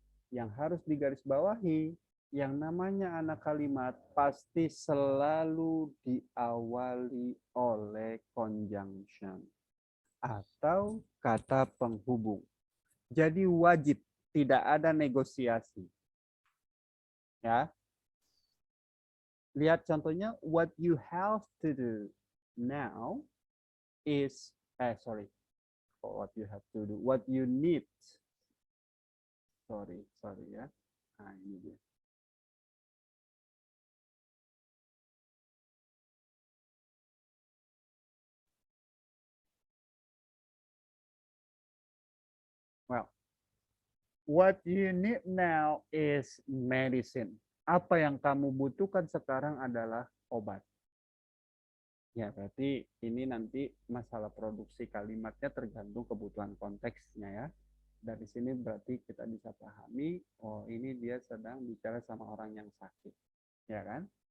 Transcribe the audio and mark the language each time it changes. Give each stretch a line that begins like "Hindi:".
Indonesian: Yang harus digarisbawahi, yang namanya anak kalimat pasti selalu diawali oleh conjunction atau kata penghubung. Jadi wajib, tidak ada negosiasi. Ya. Lihat contohnya,
English: what you have to do now is, what you have to do, what you need.
Indonesian: Sorry ya. Nah, ini dia.
English: Well, what you need now is medicine.
Indonesian: Apa yang kamu butuhkan sekarang adalah obat. Ya, berarti ini nanti masalah produksi kalimatnya tergantung kebutuhan konteksnya, ya. Dari sini berarti kita bisa pahami, oh ini dia sedang bicara sama orang yang sakit, ya kan?